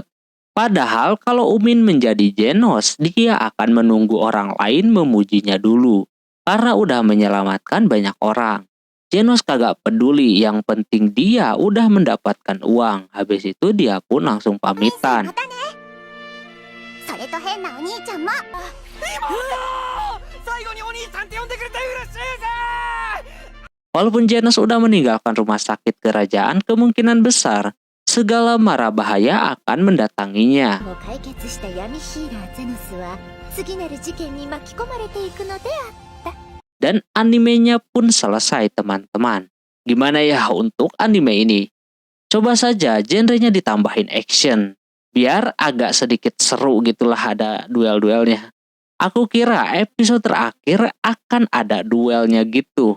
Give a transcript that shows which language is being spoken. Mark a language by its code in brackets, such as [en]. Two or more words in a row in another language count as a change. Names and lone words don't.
[id] Padahal kalau Umin menjadi Genos, dia akan menunggu orang lain memujinya dulu. Karena udah menyelamatkan banyak orang. Genos kagak peduli, yang penting dia udah mendapatkan uang. Habis itu dia pun langsung pamitan. [ja] またね。それと変なお兄ちゃんも。最後にお兄さんって呼んでくれて嬉しいぜ。 [id] Walaupun Genos udah meninggalkan rumah sakit kerajaan, kemungkinan besar segala mara bahaya akan mendatanginya. [ja] もう解決した闇ヒーラーゼノスは次なる事件に巻き込まれていくのであった。 [id] Dan animenya pun selesai, teman-teman. Gimana ya untuk anime ini? Coba saja genrenya ditambahin action, biar agak sedikit seru gitulah, ada duel-duelnya. Aku kira episode terakhir akan ada duelnya gitu.